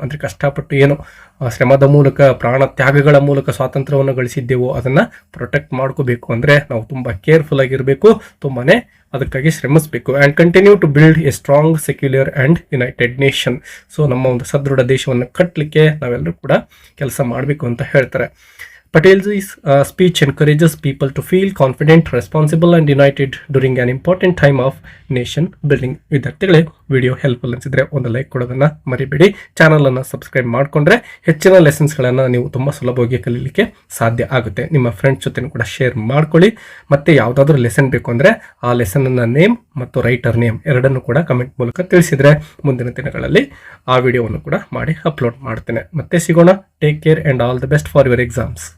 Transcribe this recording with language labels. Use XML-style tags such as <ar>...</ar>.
<kn>ಅಂದ್ರೆ ಕಷ್ಟಪಟ್ಟು ಏನು ಶ್ರಮದ ಮೂಲಕ, ಪ್ರಾಣ ತ್ಯಾಗಗಳ ಮೂಲಕ ಸ್ವಾತಂತ್ರ್ಯವನ್ನು ಗಳಿಸಿದ್ದೆವೋ ಅದನ್ನ ಪ್ರೊಟೆಕ್ಟ್ ಮಾಡ್ಕೋಬೇಕು ಅಂದ್ರೆ ನಾವು ತುಂಬಾ ಕೇರ್ಫುಲ್ ಆಗಿರಬೇಕು, ತುಂಬಾನೇ ಅದಕ್ಕಾಗಿ ಶ್ರಮಿಸಬೇಕು.</kn> <en>And continue to build a strong, secular and united nation.</en> <kn>So ನಮ್ಮ ಒಂದು ಸದೃಢ ದೇಶವನ್ನು ಕಟ್ಟಲಿಕ್ಕೆ ನಾವೆಲ್ಲರೂ ಕೂಡ ಕೆಲಸ ಮಾಡಬೇಕು ಅಂತ ಹೇಳ್ತಾರೆ.</kn> <en>Patel's speech encourages people to feel confident, responsible and united during an important time of nation building.</en> <kn>ವಿದ್ಯಾರ್ಥಿಗಳೇ, ವಿಡಿಯೋ ಹೆಲ್ಪ್ಫುಲ್ ಅನಿಸಿದ್ರೆ ಒಂದು ಲೈಕ್ ಕೊಡೋದನ್ನ ಮರಿಬೇಡಿ. ಚಾನಲ್ ಅನ್ನು ಸಬ್ಸ್ಕ್ರೈಬ್ ಮಾಡಿಕೊಂಡ್ರೆ ಹೆಚ್ಚಿನ ಲೆಸನ್ಸ್ಗಳನ್ನು ನೀವು ತುಂಬ ಸುಲಭವಾಗಿ ಕಲೀಲಿಕ್ಕೆ ಸಾಧ್ಯ ಆಗುತ್ತೆ. ನಿಮ್ಮ ಫ್ರೆಂಡ್ಸ್ ಜೊತೆ ಕೂಡ ಶೇರ್ ಮಾಡ್ಕೊಳ್ಳಿ. ಮತ್ತೆ ಯಾವುದಾದ್ರೂ ಲೆಸನ್ ಬೇಕು ಅಂದರೆ ಆ ಲೆಸನ್ನ ನೇಮ್ ಮತ್ತು ರೈಟರ್ ನೇಮ್ ಎರಡನ್ನು ಕೂಡ ಕಮೆಂಟ್ ಮೂಲಕ ತಿಳಿಸಿದ್ರೆ ಮುಂದಿನ ದಿನಗಳಲ್ಲಿ ಆ ವಿಡಿಯೋವನ್ನು ಕೂಡ ಮಾಡಿ ಅಪ್ಲೋಡ್ ಮಾಡ್ತೇನೆ. ಮತ್ತೆ ಸಿಗೋಣ.</kn> <en>Take care and all the best for your exams.</en>